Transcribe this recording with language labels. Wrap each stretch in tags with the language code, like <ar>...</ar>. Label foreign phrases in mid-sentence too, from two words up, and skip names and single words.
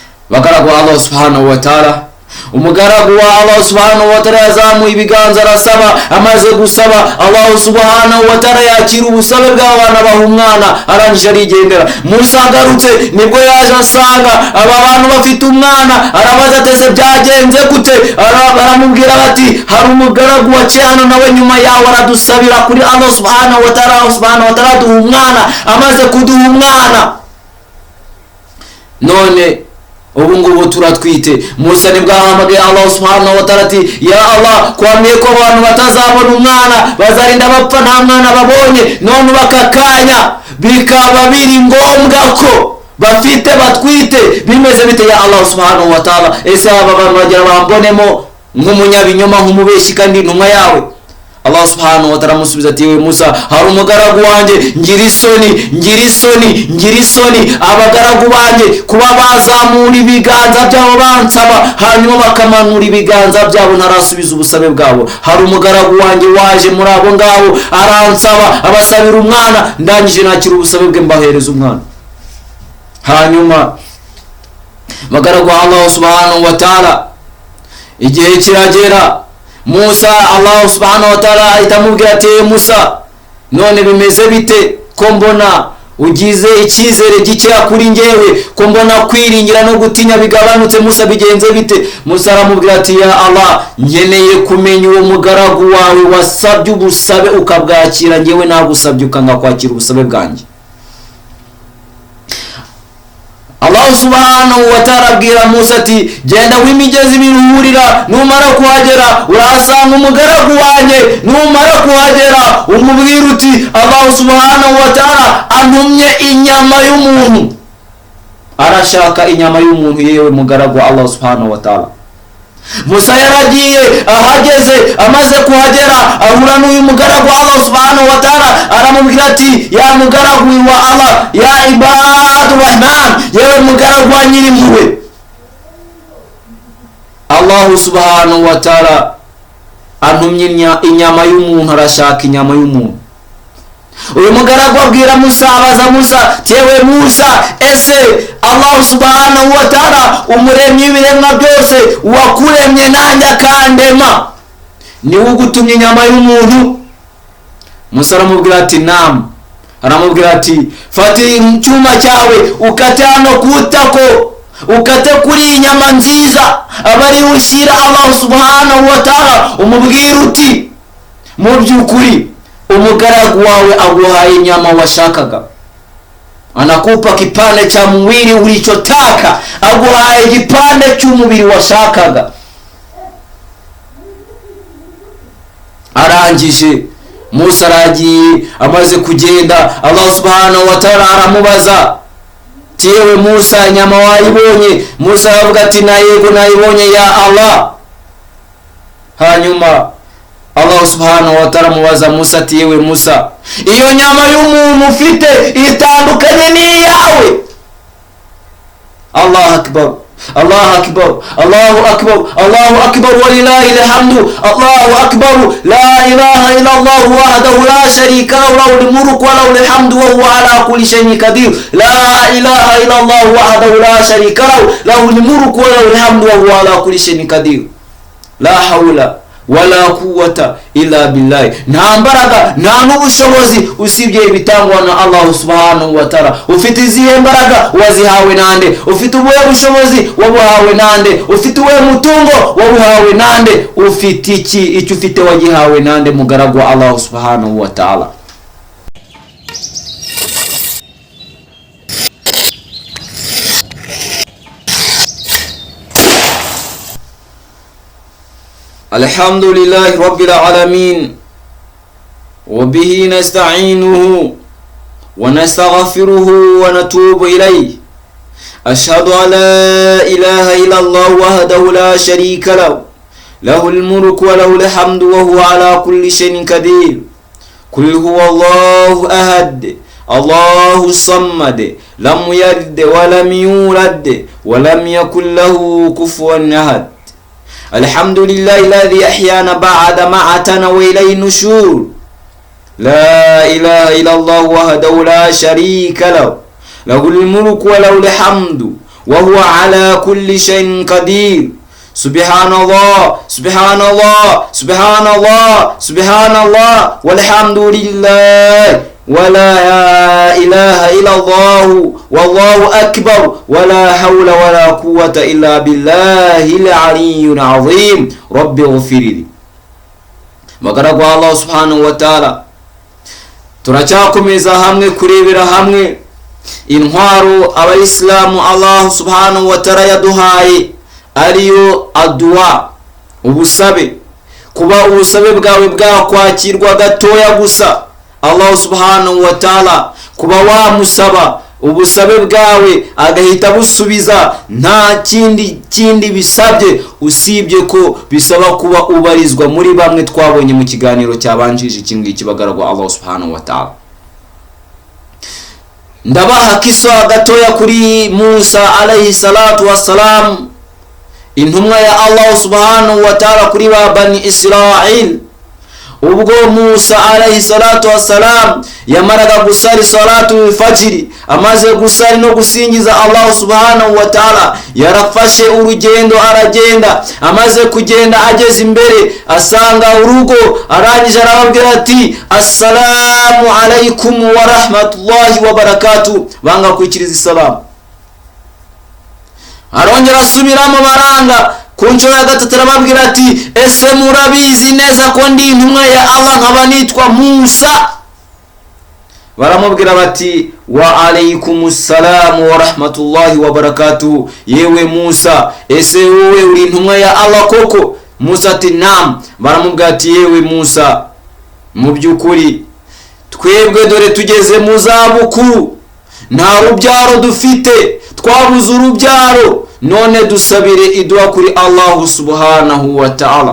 <rw>bagaragu Allah</rw> <ar>سبحانه وتعالى.</ar> <rw>Umugaragu wa Allah</rw> <ar>سبحانه وتعالى</ar> <rw>yazamuye ibiganza arasaba, amaze gusaba Allah</rw> <ar>سبحانه وتعالى</ar> <rw>yakira ubusabe bw'abana bahumwana arangije arigendera. Musa agarutse nibwo yaje asanga aba bantu bafite umwana, arabaza ateze byagenze gute, aramubwira bati hari umugaragu wa cyano nawe nyuma yawe aradusabira kuri Allah</rw> <ar>سبحانه وتعالى.</ar> <rw>Allah</rw> <ar>سبحانه وتعالى</ar> <rw>duha umwana, amaze kuduha umwana none ubu ngubu turatwite. Musa nibwo ahamagaye Allah</rw> <ar>سبحانه وتعالى</ar> <rw>ati</rw> <ar>يا الله,</ar> <rw>kwamiye ko abantu batazabona umwana bazarinda bapfa nta mwana babonye, none bakakanya bikaba biri ngombwa ko bafite batwite, bimeze bite</rw> <ar>يا الله سبحانه وتعالى?</ar> <rw>Ese aba bantu bagira bambonemo nk'umunyabinyoma nk'umubeshi kandi intumwa yawe? Allah</rw> <ar>سبحانه وتعالى</ar> <rw>musubiza ati we Musa, hari umugaragu wanje ngira isoni abagaragu banje kuba bazamura ibiganza byabo bansaba hanyuma bakamanura ibiganza byabo ntarasubiza ubusabe bwabo. Hari umugaragu wanje waje muri abo ngabo aransaba abasabira umwana, ndangije nakira ubusabe bwe mbahereza umwana. Hanyuma bagaragu Allah</rw> <ar>سبحانه وتعالى</ar> <rw>igihe kiragera, Musa Allah</rw> <ar>سبحانه وتعالى</ar> <rw>itamubwira ati Musa, none bimeze bite ko mbona ugize icyizere gikeya kuri ngewe, ko mbona kwiringira no gutinya bigabanutse? Musa bigenze bite? Musa aramubwira ati</rw> <ar>يا الله,</ar> <rw>nkeneye kumenya uwo mugaragu wawe wasabye ubusabe ukabwakira, ngewe nagusabye ukanga kwakira ubusabe bwanjye. Allah</rw> <ar>سبحانه وتعالى</ar> <rw>abwira Musa ati genda w'imigezi biruhurira, numara kuhagera urahasanga umugaragu wanjye, numara kuhagera umubwira uti Allah</rw> <ar>سبحانه وتعالى</ar> <rw>antumye inyama y'umuntu, arashaka inyama y'umuntu yewe mugaragu wa Allah</rw> <ar>سبحانه وتعالى.</ar> <rw>Musa yaragiye, ahageze amaze kuhagera ahura n'uyu mugaragu wa Allah</rw> <ar>سبحانه وتعالى,</ar> <rw>aramubwira ati ya mugaragu wa Allah,</rw> <ar>يا عباد الرحمن,</ar> <rw>yewe mugaragu wa nyirimpuhwe. Allah</rw> <ar>سبحانه وتعالى</ar> <rw>antumye inyama y'umuntu, arashaka inyama y'umuntu. Uyu mugaragu abwira Musa, abaza Musa, tewe Musa, ese Allah</rw> <ar>سبحانه وتعالى</ar> <rw>umuremyi w'ibiremwa byose wakuremye nanjye akandema niwe ugutumye inyama y'umuntu? Musa aramubwira ati naam. Aramubwira ati fata icyuma cyawe ukate hano kutako, ukate kuri inyama nziza, abari ushyira Allah</rw> <ar>سبحانه وتعالى,</ar> <rw>umubwira uti mu by'ukuri umugaragu wawe aguhaye inyama washakaga,</rw> <sw>anakupa kipande cha mwili ulichotaka,</sw> <rw>aguhaye kipande cy'umubiri washakaga. Arangije Musa aragiye, amaze kugenda Allah</rw> <ar>سبحانه وتعالى</ar> <rw>aramubaza tewe Musa, inyama wayibonye? Musa aravuga ati na yego nayibonye</rw> <ar>يا الله.</ar> <rw>Hanyuma Allah</rw> <ar>سبحانه وتعالى</ar> <rw>mubaza Musa ati yewe Musa, iyo nyama y'umuntu ufite itandukanye n'iyawe?</rw> <ar>الله أكبر الله أكبر الله أكبر الله أكبر ولله الحمد الله أكبر لا إله إلا الله وحده لا شريك له له الملك وله الحمد وهو على كل شيء قدير. لا إله إلا الله وحده لا شريك له له الملك وله الحمد وهو على كل شيء قدير. لا حول ولا قوة إلا بالله,</ar> <rw>nta mbaraga nta n'ubushobozi usibye bitangwa na Allah</rw> <ar>سبحانه وتعالى.</ar> <rw>Ufite izihe mbaraga? Wazihawe nande? Ufite ubuhe bushobozi? Wabuhawe nande? Ufite ubuhe mutungo? Wabuhawe nande? Ufite iki? Icyo ufite wagihawe nande mugaragu wa Allah</rw> <ar>سبحانه وتعالى? الحمد لله رب العالمين وبه نستعينه ونستغفره ونتوب إليه. أشهد أن لا إله إلا الله وحده لا شريك له له الملك وله الحمد وهو على كل شيء قدير. قل هو الله أحد الله الصمد لم يلد ولم يولد ولم يكن له كفوا أحد. الحمد لله الذي أحيانا بعد ما أماتنا وإليه النشور. لا إله إلا الله وحده لا شريك له له الملك وله الحمد وهو على كل شيء قدير. سبحان الله سبحان الله سبحان الله سبحان الله والحمد لله ولا إله إلا الله والله أكبر ولا حول ولا قوة إلا بالله العلي العظيم رب اغفر لي.</ar> <rw>Bagaragu Allah</rw> <ar>سبحانه وتعالى,</ar> <rw>turacyakomeza hamwe kurebera hamwe intwaro abayisilamu Allah</rw> <ar>سبحانه وتعالى</ar> <rw>yaduhaye, ariyo adua, ubusabe. Kuba ubusabe bwawe bwakwakirwa gatoya gusa, Allah</rw> <ar>سبحانه وتعالى</ar> <rw>kuba wamusaba ubusabe bwawe agahita busubiza, nta kindi bisabye usibye ko bisaba kuba ubarizwa muri bamwe twabonye mu kiganiro cyabanjije ikindi kibagaragwa Allah</rw> <ar>سبحانه وتعالى.</ar> <rw>Ndabaha kisa gatoya kuri Musa</rw> <ar>عليه الصلاة والسلام,</ar> <rw>intumwa ya Allah</rw> <ar>سبحانه وتعالى</ar> <rw>kuri ba Bani Israel. Ubwo Musa</rw> <ar>عليه الصلاة والسلام</ar> <rw>yamaraga gusari</rw> <ar>صلاة الفجر,</ar> <rw>amaze gusari no gusingiza Allah</rw> <ar>سبحانه وتعالى,</ar> <rw>yarafashe urugendo aragenda. Amaze kugenda ageze imbere asanga urugo, arangije arababwira ati</rw> <ar>السلام عليكم ورحمة الله وبركاته,</ar> <rw>banga kwikiriza isalamu. Arongera asubiramo baranga. Kunshuro ya gatatu arababwira ati ese murabizi neza ko ndi intumwa ya Allah nkaba nitwa Musa? Baramubwira bati</rw> <ar>وعليكم السلام ورحمة الله وبركاته,</ar> <rw>yewe Musa ese wowe uri intumwa ya Allah koko? Musa ati naam. Baramubwira ati yewe Musa, mu byukuri twebwe dore tugeze mu zabukuru, nta rubyaro dufite, twabuze urubyaro, none dusabire idua kuri Allah</rw> <ar>سبحانه وتعالى.</ar>